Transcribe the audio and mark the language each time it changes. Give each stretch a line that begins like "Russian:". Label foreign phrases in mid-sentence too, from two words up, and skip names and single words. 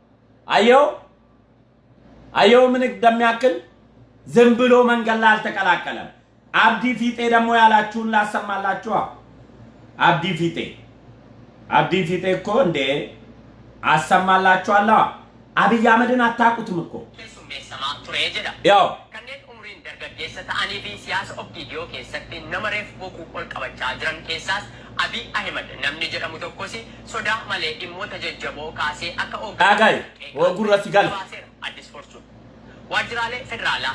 Amharic: አየው ምን እንደሚያክል ዝም ብሎ መንገድ ላይ አልተቀላቀለም አብዲ ፊጤ ደግሞ ያላችሁን ላሰማላችሁ አብዲ ፊጤ እኮ እንዴ አሰማላችኋለሁ አብይ አህመድን አታቁትም እኮ ያው
Oromo: ta'anii fi siyaasa OPDO keessatti nama reef boquu ol qabachaa jiran keessaas Abiy Ahmed namni jedhamu tokkos sodaa malee dhimmoota jajjaboo kaasee akka Addis Fortune waajjiraalee federaalaa